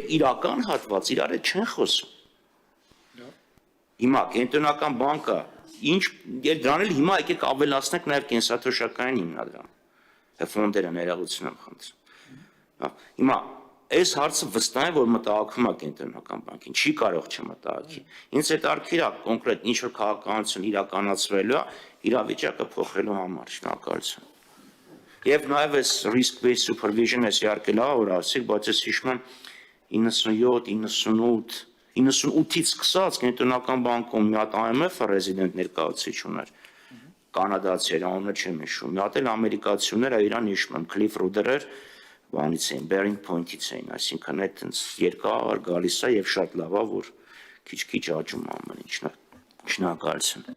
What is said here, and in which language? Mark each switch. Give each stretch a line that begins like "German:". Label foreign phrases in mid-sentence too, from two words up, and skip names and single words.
Armenian: իրական հատված իրար չեն խոսում։ Հիմա կենտրոնական բանկը ինչ դրան էլ հիմա եկեք ավելացնենք նաև կենսաթոշակային հիմնադրամ ֆոնդերը ներողություն եմ խնդրում հիմա այս հարցը վստահ է որ մտահոգում է կենտրոնական բանկին չի կարող չմտահոգի ինձ այդ արքիրա կոնկրետ ինչ որ քաղաքականություն իրականացվելու է իրավիճակը փոխելու համար շնորհակալություն եւ նաեւ այս
English: risk based supervision-
Armenian: ը իհարկե լավ որ ասիկ բայց ես հիշում եմ 97 98-ից սկսած կենտրոնական բանկում մի հատ IMF-ը ռեզիդենտ ներկայացուցիչ ուներ կանադացիներ անունը չեմ հիշում մի հատ էլ ամերիկացիներ իրան հիշում եմ Cliff Ruder էր բանից էին Bearing Point-ից էին այսինքն այդ երկար գալիս է եւ շատ լավ է որ քիչ-քիչ աճում ամեն ինչ շնորհակալություն